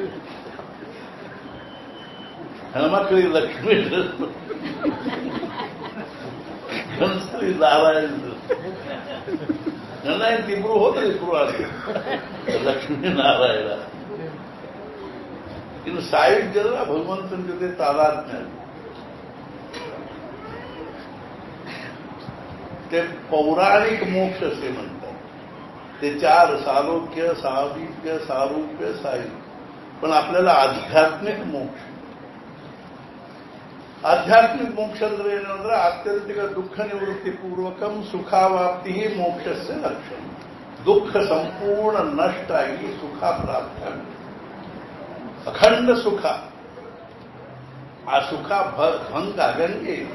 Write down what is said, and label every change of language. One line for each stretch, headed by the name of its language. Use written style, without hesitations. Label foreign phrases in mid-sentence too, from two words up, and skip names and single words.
Kannada: ಹೆಣ್ಮಕ್ಳಿಗೆ ಲಕ್ಷ್ಮೀ ಡ್ರೆಸ್, ಗಂಡಸರಿಗೆ ನಾರಾಯಣ ಡ್ರೆಸ್. ನನ್ನ ಇಬ್ರು ಹೋದ್ರೆ ಇಬ್ರು ಆದ್ರೆ ಲಕ್ಷ್ಮೀ ನಾರಾಯಣ. ಇನ್ನು ಸಾಯುಜ್ಯದ ಭಗವಂತನ ಜೊತೆ ತಾದಾತ್ಮ್ಯ.
Marathi: ते पौराणिक मोक्ष असे म्हणतात. ते 4 सालोक्य, सामीप्य, सारूप्य, सायुज्य. पण आपल्याला आध्यात्मिक मोक्ष. आध्यात्मिक मोक्ष
Kannada: ಅಂದ್ರೆ ಏನಂದ್ರೆ
Sanskrit: ಆತ್ಯಂತಿಕ ದುಃಖ ನಿವೃತ್ತಿಪೂರ್ವಕಂ ಸುಖಾವಾಪ್ತಿ ಮೋಕ್ಷಸ್ಯ ಲಕ್ಷಣ.
Kannada: ದುಃಖ ಸಂಪೂರ್ಣ ನಷ್ಟ ಆಗಿ ಸುಖ ಪ್ರಾಪ್ತ ಆಗುತ್ತೆ. ಅಖಂಡ ಸುಖ. ಆ ಸುಖ ಭಂಗ ಆಗಂಗೆ ಇಲ್ಲ.